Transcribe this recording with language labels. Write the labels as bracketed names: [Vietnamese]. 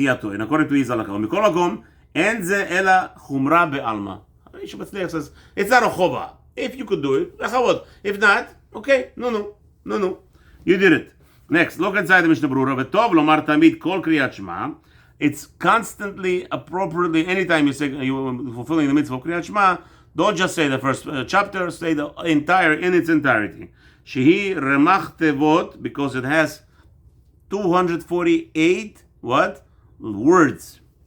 [English] And according to his halakha, [Hebrew] אין זה אלא חומרה בעלמא. [English] איש מצליח says, it's not a chova. If you could do it, לכבוד. If not, okay, no. You did it. Next, look inside the Mishnah Berurah. [Hebrew] וטוב לומר תמיד כל קריאת שמע. [English] It's constantly, appropriately, anytime you say, you're fulfilling the mitzvah of קריאת שמע, don't just say the first chapter, say the entire, in its entirety. [Hebrew] שהיא רמ"ח תיבות, [English] because it has 248 what? Words.